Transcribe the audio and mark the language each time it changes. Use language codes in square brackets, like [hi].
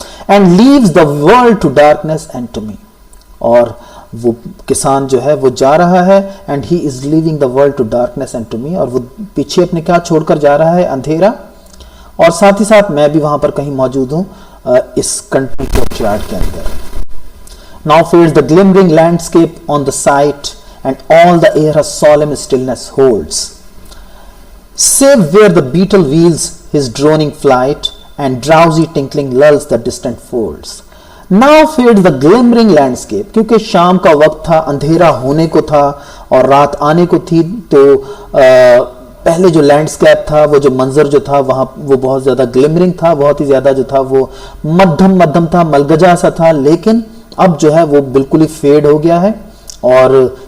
[en] and leaves the world to darkness and to me, [hi] और वो किसान जो है वो जा रहा है, [en] and he is leaving the world to darkness and to me, [hi] और वो पीछे अपने क्या छोड़कर जा रहा है? अंधेरा, और साथ ही साथ मैं भी वहां पर कहीं मौजूद हूं इस कंट्री चर्चयार्ड के अंदर। [en] Now fades the glimmering landscape on the sight, and all the air a solemn stillness holds, save where the beetle wheels his droning flight, and drowsy tinkling lulls the distant folds. Now fades the glimmering landscape, [hi] क्योंकि शाम का वक्त था, अंधेरा होने को था और रात आने को थी, तो पहले जो लैंडस्केप था, वो जो मंजर जो था वहाँ वो बहुत ज़्यादा ग्लिमरिंग था, बहुत ही ज़्यादा जो था वो मध्यम था, मलगजा सा था। लेकिन अब जो है वो बिल्कुल ही फेड हो गया है, और